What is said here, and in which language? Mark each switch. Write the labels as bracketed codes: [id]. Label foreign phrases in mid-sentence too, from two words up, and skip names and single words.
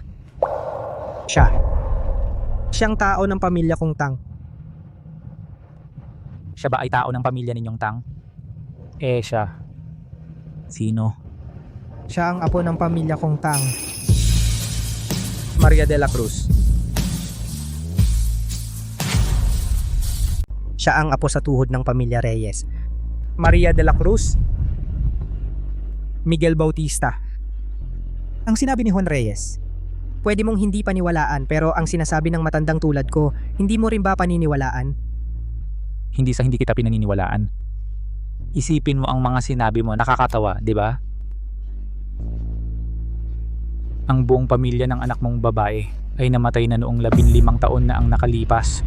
[tl] Siyang tao ng pamilya kong Tang. Siya ba ay tao ng pamilya ninyong Tang? Eh siya. Sino? Siya ang apo ng pamilya kong Tang. Maria de la Cruz. Siya ang apo sa tuhod ng pamilya Reyes. Maria de la Cruz. Miguel Bautista. Ang sinabi ni Juan Reyes, pwede mong hindi paniwalaan, pero ang sinasabi ng matandang tulad ko, hindi mo rin ba paniniwalaan? Hindi sa hindi kita pinaniniwalaan. Isipin mo ang mga sinabi mo, nakakatawa, di ba? Ang buong pamilya ng anak mong babae ay namatay na noong 15 taon na ang nakalipas.